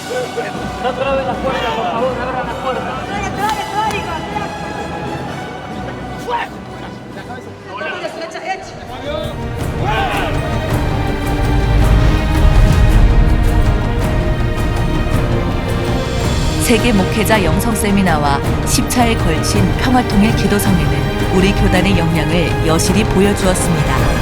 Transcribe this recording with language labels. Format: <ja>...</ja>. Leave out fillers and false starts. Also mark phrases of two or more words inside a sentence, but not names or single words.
<es>No trabe las puertas, por favor, abran las puertas.</es> <ko>세계 목회자 영성 세미나와 10차에 걸친 평화통일 기도성회는 우리 교단의 역량을 여실히 보여주었습니다.</ko>